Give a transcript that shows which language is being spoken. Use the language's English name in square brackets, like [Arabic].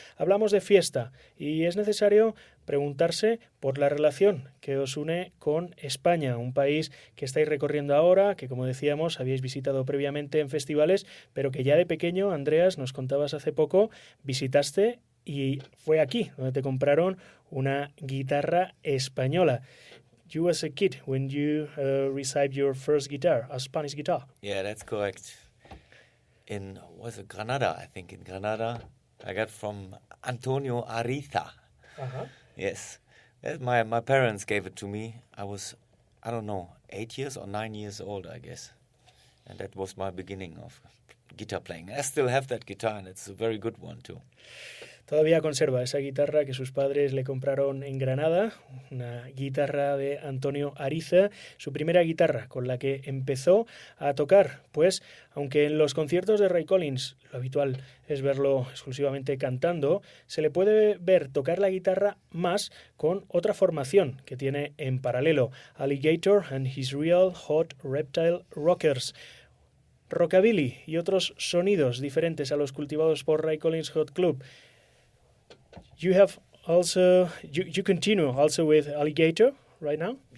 [Spanish] Hablamos de fiesta y es necesario preguntarse por la relación que os une con España, un país que estáis recorriendo ahora, que como decíamos habíais visitado previamente en festivales, pero que ya de pequeño, Andreas, nos contabas hace poco, visitaste y fue aquí donde te compraron una guitarra española. [English] You was a kid when you received your first guitar, a Spanish guitar. Yeah, that's correct. Was it Granada? I think in Granada. I got from Antonio Ariza. Uh-huh. Yes. My parents gave it to me. I was, 8 years or 9 years old, I guess. And that was my beginning of guitar playing. I still have that guitar, and it's a very good one, too. [Spanish] Todavía conserva esa guitarra que sus padres le compraron en Granada, una guitarra de Antonio Ariza, su primera guitarra con la que empezó a tocar, pues aunque en los conciertos de Ray Collins lo habitual es verlo exclusivamente cantando, se le puede ver tocar la guitarra más con otra formación que tiene en paralelo, Alligator and His Real Hot Reptile Rockers. Rockabilly y otros sonidos diferentes a los cultivados por Ray Collins Hot Club. [English] You have also you continue also with Alligator right now?